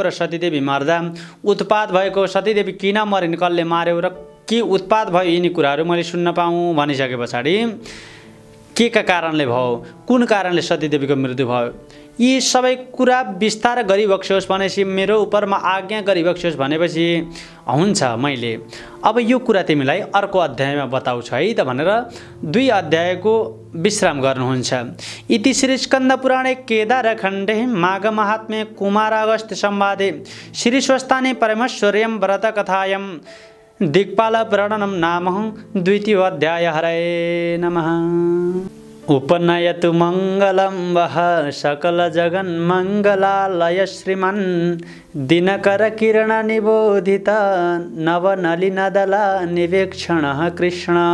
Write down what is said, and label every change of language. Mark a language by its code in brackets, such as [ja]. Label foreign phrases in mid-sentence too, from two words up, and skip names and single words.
[ne] र सतीदेवी मर्दा उत्पात भएको, सतीदेवी किन मरिन्, कसले मार्यो र के उत्पात भयो, यिनी कुराहरू मैले सुन्न पाऊँ भनिसके पछाडि के का कारणले भयो, कुन कारणले सतीदेवीको मृत्यु भयो, यी सबै कुरा विस्तार गरिबक्स्योस् भनेपछि मेरो उपरमा आज्ञा गरिबक्स्योस् भनेपछि हुन्छ मैले अब यो कुरा तिमीलाई अर्को अध्यायमा बताउँछु है त भनेर 2 अध्यायको विश्राम गर्नुहुन्छ। [sa] इति श्री स्कन्द पुराणे केदारखण्डे माघ महात्म्ये कुमार अगस्त्य संवादे श्री स्वस्थाने परमेश्वर्यं व्रत कथायं दिक्पाल प्रणनं नाम 2 अध्याय। हरे नमः। उपनयतु मंगलं वह सकल जगन मंगलालय श्रीमन् दिनकर किरण निबोधित नवनलिनदला निवेक्षण कृष्ण